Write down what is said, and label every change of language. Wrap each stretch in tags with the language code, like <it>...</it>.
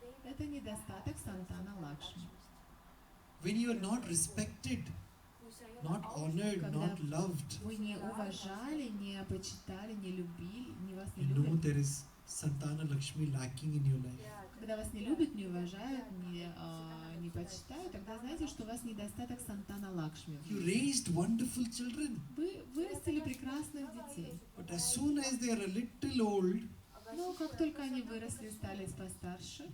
<ru>Это недостаток Сантана Лакшми.</ru> <en>When you are not respected, not honored, not loved,</en> <ru>Вы не уважали, не почитали, не любили, не вас не</ru> <en>you know</en> <ru>любят.</ru> <en>there is Santana Lakshmi lacking in your life.</en> <ru>Когда вас не любят, не уважают, не почитают, тогда знаете, что у вас недостаток Сантана Лакшми.</ru> <en>You raised wonderful children,</en> <ru>Вы вырастили прекрасных детей,</ru> <en>but as soon as they are a little old,</en> <ru>но как только они выросли, стали постарше,</ru>